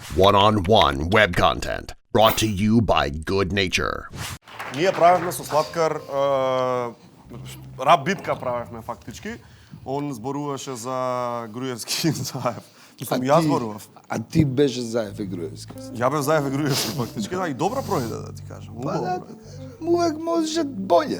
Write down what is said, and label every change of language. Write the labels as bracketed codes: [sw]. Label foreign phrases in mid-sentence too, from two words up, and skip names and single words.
[en] One-on-one web content brought to you by Good Nature. [mk] Ние правевме со Слаткар рап битка правевме фактички. Он зборуваше за Груевски Заев. Мислам, јас зборував. А ти беше Заев и Груевски. Ја бев Заев и Груевски фактички, да, и добра пројде да ти кажам. [sr] Па да, увек можеше болje.